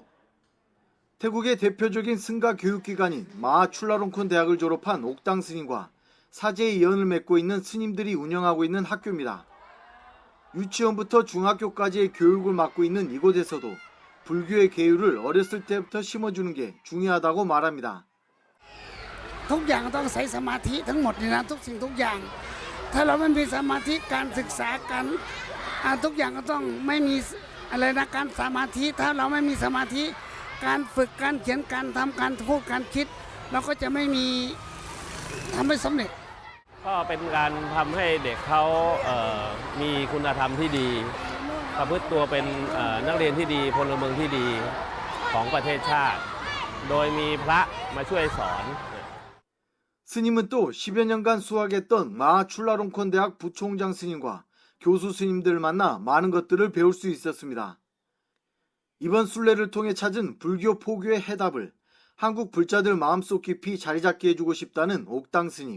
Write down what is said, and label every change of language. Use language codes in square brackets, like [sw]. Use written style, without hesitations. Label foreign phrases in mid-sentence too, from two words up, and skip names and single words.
[ko] 태국의 대표적인 승가 교육기관인 마하 출라롱콘 대학을 졸업한 옥당 스님과 사제의 연을 맺고 있는 스님들이 운영하고 있는 학교입니다. 유치원부터 중학교까지의 교육을 맡고 있는 이곳에서도 불교의 계율을 어렸을 때부터 심어주는 게 중요하다고 말합니다. [th] ทุกอย่างต้องใช้สมาธิทั้งหมดเลยนะทุกสิ่งทุกอย่างถ้าเราไม่มีสมาธิการศึกษากันทุกอย่างก็ต้องไม่มีอะไรนะการสมาธิถ้าเราไม่มีสมาธิการฝึกการเขียนการทำการพูดการคิดเราก็จะไม่มีทำไม่สำเร็จ ก็เป็นการทำให้เด็กเขามีคุณธรรมที่ดีประพฤติตัวเป็นนักเรียนที่ดีพลเมืองที่ดีของประเทศชาติโดยมีพระมาช่วยสอน [ko] 스님은 또 10여 년간 수학했던 마하 출라롱콘 대학 부총장 스님과 교수 스님들을 만나 많은 것들을 배울 수 있었습니다. 이번 순례를 통해 찾은 불교 포교의 해답을 한국 불자들 마음속 깊이 자리 잡게 해주고 싶다는 옥당 스님.